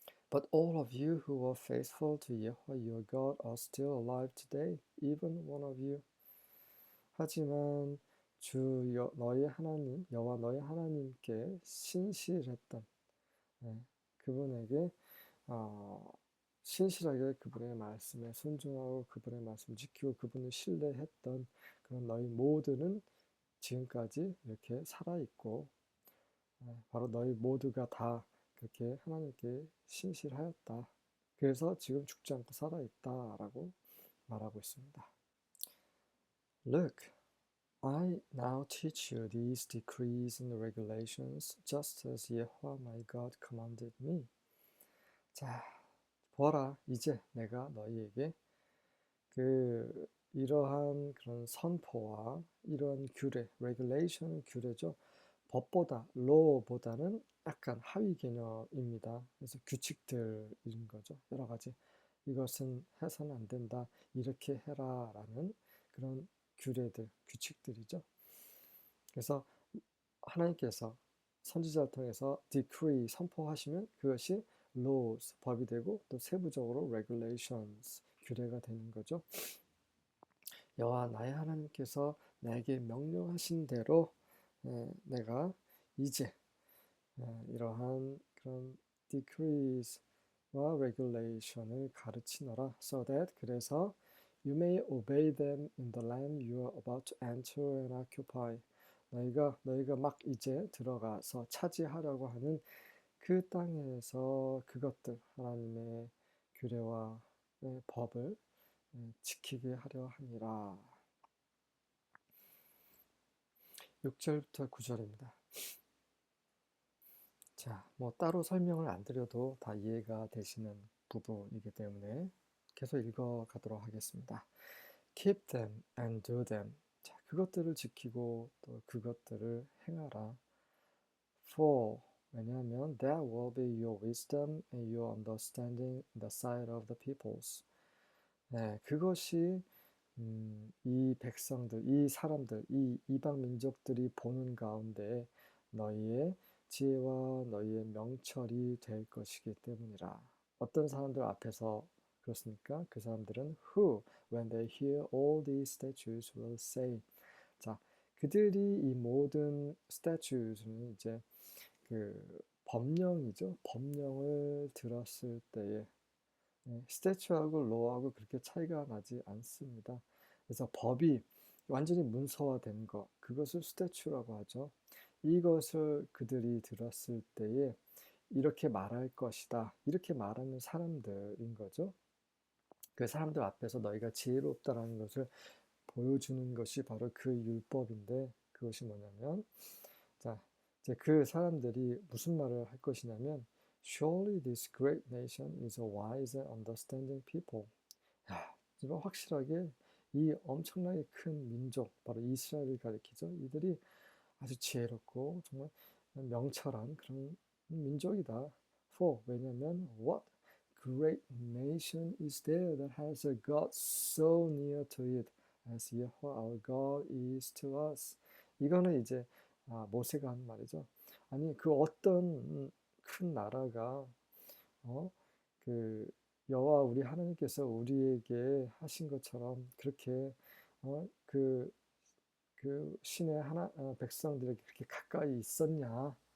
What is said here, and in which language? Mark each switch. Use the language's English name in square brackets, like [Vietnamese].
[English] But all of you who were faithful to Yahweh your God are still alive today, even one of you. [Korean] 하지만 너희 하나님 여호와 너희 하나님께 신실했던 그분에게 신실하게 그분의 말씀에 순종하고 그분의 말씀 지키고 그분을 신뢰했던 그런 너희 모두는 지금까지 이렇게 살아있고 바로 너희 모두가 다 그렇게 하나님께 신실하였다. 그래서 지금 죽지 않고 살아있다라고 말하고 있습니다. [English] Look, I now teach you these decrees and regulations just as Yahweh my God commanded me. [Korean] 자, 보라, 이제 내가 너희에게 이러한 그런 선포와 이러한 규례, regulation 규례죠. 법보다, law보다는 약간 하위 개념입니다. 그래서 규칙들인 거죠. 여러 가지. 이것은 해서는 안 된다. 이렇게 해라. 라는 그런 규례들, 규칙들이죠. 그래서 하나님께서 선지자를 통해서 decree, 선포하시면 그것이 laws, 법이 되고 또 세부적으로 regulations, 규례가 되는 거죠. 여호와 나의 하나님께서 나에게 명령하신 대로 내가 이제 이러한 그런 decrees와 regulation을 가르치노라. [English] So that [Korean] 그래서 [English] You may obey them in the land you are about to enter and occupy. [Korean] 너희가 막 이제 들어가서 차지하려고 하는 그 땅에서 그것들 하나님의 규례와 법을 지키게 하려 함이라. 6절부터 9절입니다. 자, 뭐 따로 설명을 안 드려도 다 이해가 되시는 부분이기 때문에 계속 읽어가도록 하겠습니다. Keep them and do them. 자, 그것들을 지키고 또 그것들을 행하라. [English] For [Korean] 왜냐하면 [English] that will be your wisdom and your understanding in the sight of the peoples. [Korean] 네, 그것이 이 백성들, 이 사람들, 이 이방 민족들이 보는 가운데 너희의 지혜와 너희의 명철이 될 것이기 때문이라. 어떤 사람들 앞에서 그렇습니까? 그 사람들은 [English] who, when they hear all these statutes, will say. [Korean] 자, 그들이 이 모든 statutes는 이제 그 법령이죠. 법령을 들었을 때에 스태츄하고 로하고 그렇게 차이가 나지 않습니다. 그래서 법이 완전히 문서화된 것, 그것을 스태츄라고 하죠. 이것을 그들이 들었을 때에 이렇게 말할 것이다. 이렇게 말하는 사람들인 거죠. 그 사람들 앞에서 너희가 지혜롭다라는 것을 보여주는 것이 바로 그 율법인데 그것이 뭐냐면 자, 이제 그 사람들이 무슨 말을 할 것이냐면 [English] Surely this great nation is a wise and understanding people. [Korean] 야, 이거 확실하게 이 엄청나게 큰 민족, 바로 이스라엘을 가리키죠. 이들이 아주 지혜롭고 정말 명철한 그런 민족이다. [English] For [Korean] 왜냐면 [English] what great nation is there that has a God so near to it as Yahweh our God is to us. [Korean] 이거는 이제 모세가 한 말이죠. 아니 그 어떤 큰 나라가 그 여호와 우리 하나님께서 우리에게 하신 것처럼 그렇게 그 신의 백성들에게 그렇게 가까이 있었냐?